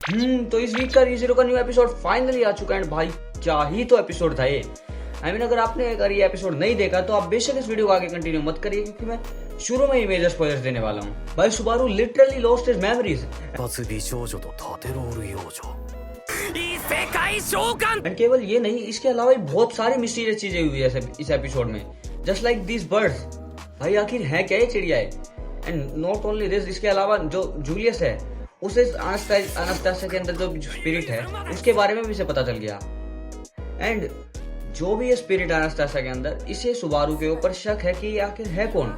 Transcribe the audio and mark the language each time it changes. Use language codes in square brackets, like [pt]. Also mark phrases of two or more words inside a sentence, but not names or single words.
[hi] तो इस वीक का रीज़ीरो का [en] new episode finally [hi] आ चुका है। एंड भाई क्या ही तो एपिसोड था ये। अगर आपने ये एपिसोड नहीं देखा तो आप बेशक इस वीडियो को आगे कंटिन्यू मत करिए, क्योंकि मैं शुरू में ही [en] major spoilers [hi] देने वाला हूँ। [en] भाई सुबारू literally lost his memories. [ja] 発美少女とタテロール幼女異世界召喚 [hi] एंड केवल ये नहीं, इसके अलावा भी बहुत सारी मिस्टीरियस चीजें हुई है इस एपिसोड में, [en] just like this birds. [hi] भाई आखिर है क्या ये चिड़िया? [en] and not only this, [hi] इसके अलावा जो जूलियस है उसे अनास्तासिया के अंदर जो स्पिरिट है उसके बारे में भी इसे पता चल गया। एंड जो भी ये स्पिरिट अनास्तासिया के अंदर, इसे सुबारू के ऊपर शक है कि ये आखिर है कौन।